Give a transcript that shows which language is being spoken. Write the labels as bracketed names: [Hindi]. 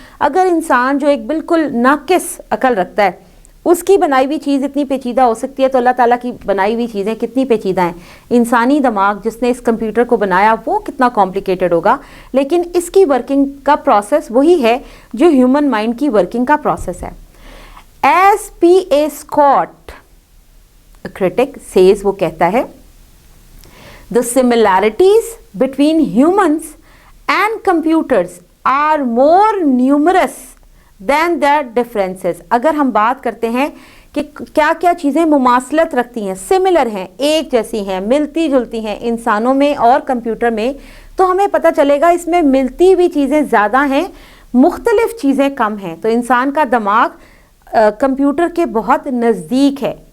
[Urdu] اگر انسان جو ایک بالکل ناقص عقل رکھتا ہے اس کی بنائی ہوئی چیز اتنی پیچیدہ ہو سکتی ہے تو اللہ تعالیٰ کی بنائی ہوئی چیزیں کتنی پیچیدہ ہیں. انسانی دماغ جس نے اس کمپیوٹر کو بنایا وہ کتنا کمپلیکیٹڈ ہوگا, لیکن اس کی ورکنگ کا پروسیس وہی ہے جو ہیومن مائنڈ کی ورکنگ کا پروسیس ہے. [English] as P A Scott critic says, [Urdu] وہ کہتا ہے [English] the similarities between humans and computers are more numerous than their differences. [Urdu] اگر ہم بات کرتے ہیں کہ کیا کیا چیزیں مماثلت رکھتی ہیں, سملر ہیں, ایک جیسی ہیں, ملتی جلتی ہیں انسانوں میں اور کمپیوٹر میں, تو ہمیں پتہ چلے گا اس میں ملتی ہوئی چیزیں زیادہ ہیں, مختلف چیزیں کم ہیں. تو انسان کا دماغ کمپیوٹر کے بہت نزدیک ہے.